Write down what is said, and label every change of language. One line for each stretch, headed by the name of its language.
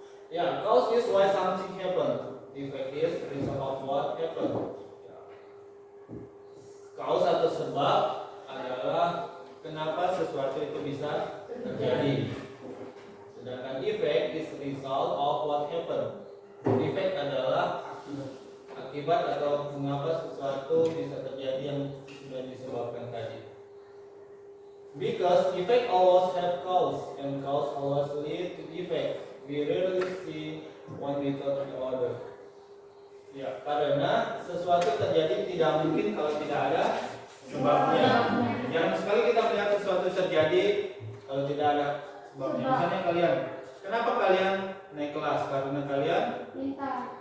English: Ya, cause is why something happened. Effect is result of what happened.
Indonesian: Cause atau sebab adalah kenapa sesuatu itu bisa terjadi.
English: Sedangkan effect is result of what happened.
Indonesian: Effect adalah akibat atau mengapa sesuatu bisa terjadi yang sudah disebabkan tadi.
English: Because effect always have cause and cause always lead to effect. We rarely see one without the other.
Indonesian: Ya, karena sesuatu terjadi tidak mungkin kalau tidak ada sebabnya. Jarang sekali kita melihat sesuatu terjadi kalau tidak ada sebabnya. Misalnya kalian, kenapa kalian naik kelas? Karena kalian pintar.